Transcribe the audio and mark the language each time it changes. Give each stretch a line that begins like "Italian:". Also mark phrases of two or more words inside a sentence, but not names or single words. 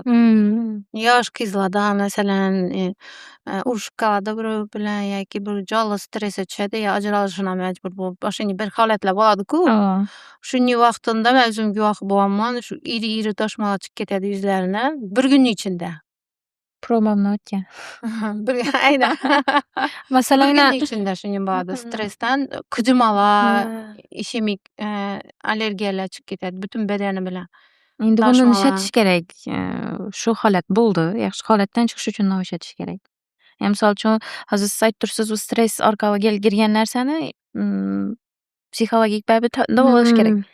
Uzbek: Yosh qizlarda masalan urushib qoladi birov bilan yoki bir jonli stressga tushadi, yo ajralishga majbur bo'lib, boshqa bir holatlar bo'ladi-ku. Shuning vaqtida men o'zim guvoh bo'lganman, shu iri toshmalar chiqib ketadi yuzlaridan bir kunning ichida. Promomni o'tgan. Aynan. Masalan,
Turkish: Bir günün içinde
Uzbek: şuning bo'ladi. Stressdan qijimalar, ishemik allergiyalar chiqib ketadi butun badani bilan. Endi buni Tashmalar. ishlatish kerak. Shu holat bo'ldi. Yaxshi holatdan chiqish uchun nima ishlatish kerak? Misol uchun, hozir siz aytib tursiz, u stress orqali kirgan narsani psixologik baribir davolash kerak.